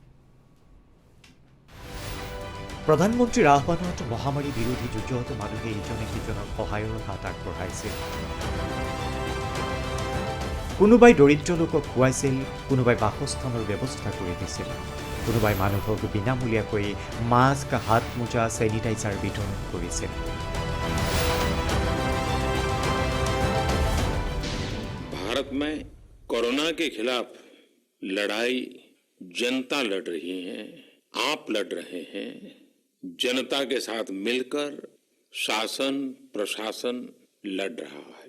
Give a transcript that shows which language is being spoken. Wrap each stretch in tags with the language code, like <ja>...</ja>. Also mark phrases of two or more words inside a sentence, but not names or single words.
<as>প্ৰধানমন্ত্ৰীৰ আহ্বানত মহামাৰী বিৰোধী যুঁজত মানুহে ইজনে সিজনক সহায়ৰ হাত আগবঢ়াইছিল। কোনোবাই দৰিদ্ৰ লোকক খুৱাইছিল, কোনোবাই বাসস্থানৰ ব্যৱস্থা কৰি দিছিল, কোনোবাই মানুহক বিনামূলীয়াকৈ মাস্ক, হাত মোজা, ছেনিটাইজাৰ বিতৰণ কৰিছিল।</as> <hi>भारत में कोरोना के खिलाफ लड़ाई जनता लड़ रही है, आप लड़ रहे हैं। जनता के साथ मिलकर शासन प्रशासन लड़ रहा है।</hi>